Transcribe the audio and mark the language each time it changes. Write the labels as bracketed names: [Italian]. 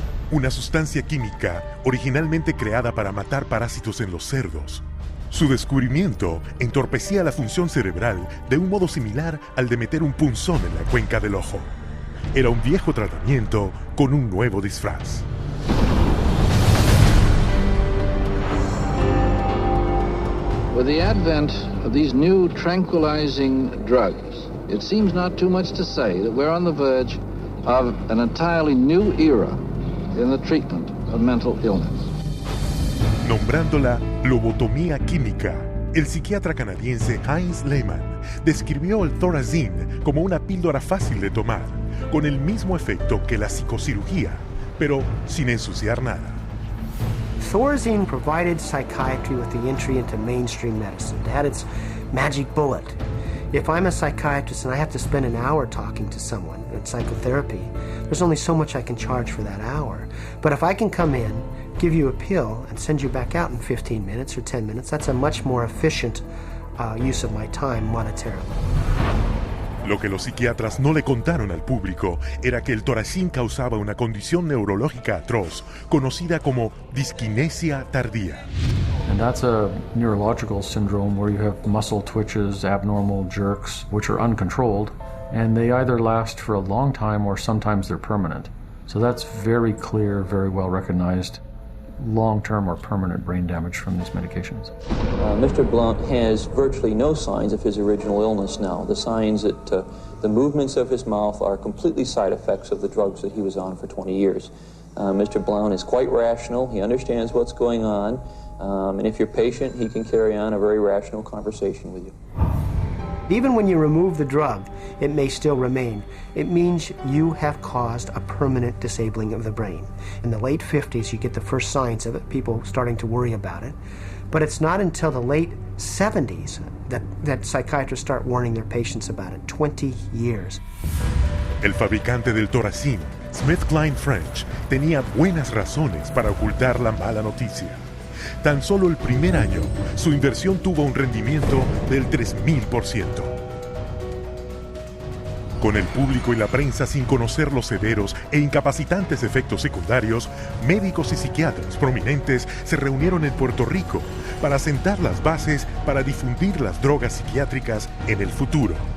[Spanish] Una sustancia química originalmente creada para matar parásitos en los cerdos. Su descubrimiento entorpecía la función cerebral de un modo similar al de meter un punzón en la cuenca del ojo. Era un viejo tratamiento con un nuevo disfraz. [English] With the advent of these new tranquilizing drugs, it seems not too much to say that we're on the verge of an entirely new era in the treatment of mental illness. [Spanish] Nombrándola lobotomía química, el psiquiatra canadiense Heinz Lehmann describió el Thorazine como una píldora fácil de tomar, con el mismo efecto que la psicocirugía, pero sin ensuciar nada. [English] Thorazine provided psychiatry with the entry into mainstream medicine. It had its magic bullet. If I'm a psychiatrist and I have to spend an hour talking to someone in psychotherapy, there's only so much I can charge for that hour. But if I can come in, give you a pill, and send you back out in 15 minutes or 10 minutes, that's a much more efficient use of my time monetarily. [Spanish] Lo que los psiquiatras no le contaron al público era que el Thorazine causaba una condición neurológica atroz, conocida como disquinesia tardía. [English] And that's a neurological syndrome where you have muscle twitches, abnormal jerks, which are uncontrolled, and they either last for a long time or sometimes they're permanent. So that's very clear, very well recognized long-term or permanent brain damage from these medications. Mr. Blount has virtually no signs of his original illness now. The signs that the movements of his mouth are completely side effects of the drugs that he was on for 20 years. Mr. Blount is quite rational. He understands what's going on. And if you're patient, he can carry on a very rational conversation with you. Even when you remove the drug, it may still remain. It means you have caused a permanent disabling of the brain. In the late 50s, you get the first signs of it, people starting to worry about it. But it's not until the late 70s that psychiatrists start warning their patients about it. 20 years. [Spanish] El fabricante del Thorazine, SmithKline French, tenía buenas razones para ocultar la mala noticia. Tan solo el primer año, su inversión tuvo un rendimiento del 3000%. Con el público y la prensa sin conocer los severos e incapacitantes efectos secundarios, médicos y psiquiatras prominentes se reunieron en Puerto Rico para sentar las bases para difundir las drogas psiquiátricas en el futuro.